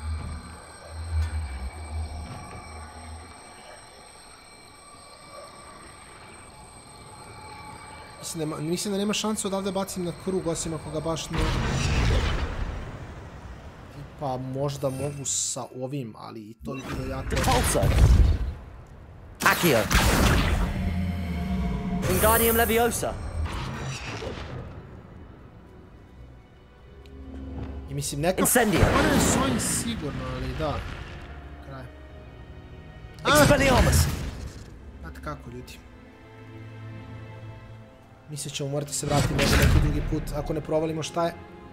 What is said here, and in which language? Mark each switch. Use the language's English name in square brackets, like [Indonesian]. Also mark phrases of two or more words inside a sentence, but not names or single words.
[Serbian] Mislim da nema šanse odavde bacim na krug, osim ako ga baš ne... Pa možda mogu sa ovim, ali i to bi bilo jako... Accio. Wingardium Leviosa. I mislim neka... Incendio. Ona je s ovim sigurno, ali da. Kraj. Expelliarmus. Znate kako, ljudi. Mislim ćemo morati se vratiti neki drugi put, ako ne provalimo šta je.